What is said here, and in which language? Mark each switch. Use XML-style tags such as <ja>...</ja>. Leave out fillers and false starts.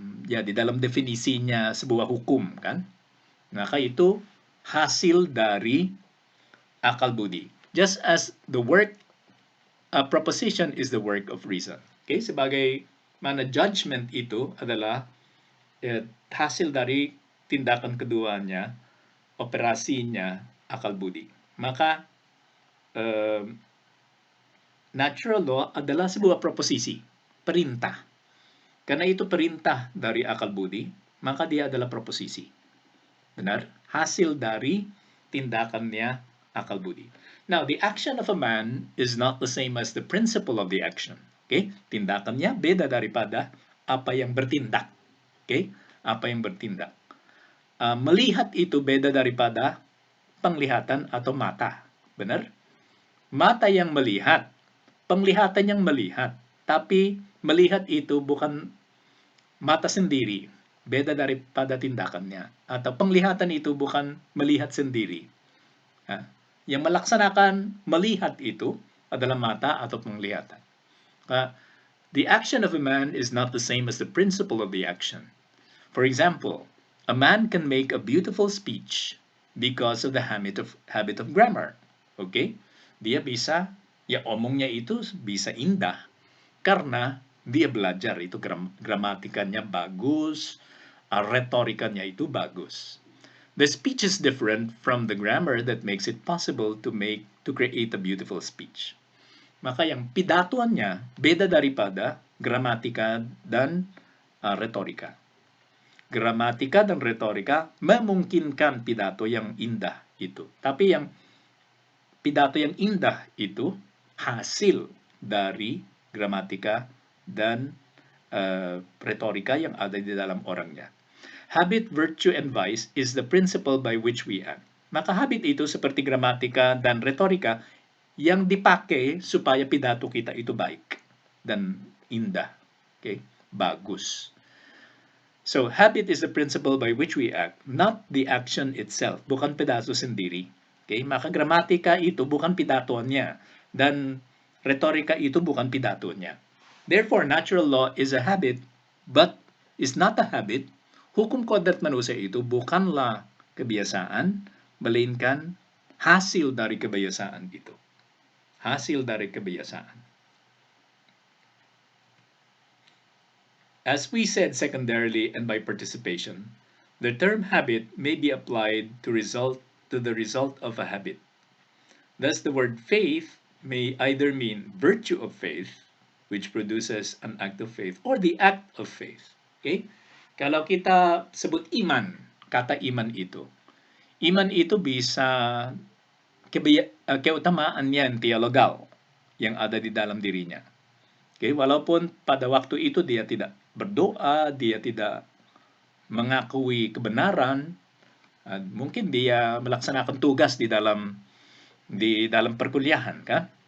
<id>Ya, di dalam definisinya sebuah hukum, kan? Maka itu hasil dari akal budi.</id> <en>Just as the work, proposition is the work of reason. Okay?</en> <id>Sebagai mana judgment itu adalah hasil dari tindakan keduanya, operasinya akal budi. Maka natural law adalah sebuah proposisi, perintah. Karena itu perintah dari akal budi, maka dia adalah proposisi. Benar? Hasil dari tindakannya akal budi.</id> <en>Now, the action of a man is not the same as the principle of the action. Okay?</en> <id>Tindakannya beda daripada apa yang bertindak. Okay? Apa yang bertindak. Melihat itu beda daripada penglihatan atau mata. Benar? Mata yang melihat, penglihatan yang melihat, tapi melihat itu bukan mata sendiri, beda daripada tindakannya. Atau penglihatan itu bukan melihat sendiri. Yang melaksanakan melihat itu adalah mata atau penglihatan.</id> <en>The action of a man is not the same as the principle of the action. For example, a man can make a beautiful speech because of the habit of grammar. Okay?</en> <id>Dia bisa, ya omongnya itu bisa indah karena dia belajar itu gramatikanya bagus, retorikanya itu bagus.</id> <en>The speech is different from the grammar that makes it possible to create a beautiful speech.</en> <id>Maka yang pidatoannya beda daripada gramatika dan retorika. Gramatika dan retorika memungkinkan pidato yang indah itu. Tapi yang pidato yang indah itu hasil dari gramatika dan retorika yang ada di dalam orangnya.</id> <en>Habit, virtue, and vice is the principle by which we act.</en> <id>Maka habit itu seperti gramatika dan retorika yang dipakai supaya pidato kita itu baik dan indah. Okay? Bagus.</id> <en>So, habit is the principle by which we act, not the action itself.</en> <id>Bukan pidato sendiri. Okay? Maka gramatika itu bukan pidatonya dan retorika itu bukan pidatonya.</id> <en>Therefore, natural law is a habit, but is not a habit.</en> <id>Hukum kodrat manusia itu bukanlah kebiasaan, melainkan hasil dari kebiasaan itu. Hasil dari kebiasaan.</id> <en>As we said secondarily and by participation, the term habit may be applied to the result of a habit. Thus, the word faith may either mean virtue of faith, which produces an act of faith, or the act of faith. Okay?</en> <id>Kalau kita sebut iman, kata iman itu bisa keutamaan yan teologal yang ada di dalam dirinya. Okay? Walaupun pada waktu itu dia tidak berdoa, dia tidak mengakui kebenaran, mungkin dia melaksanakan tugas di dalam perkuliahan, kan?</id>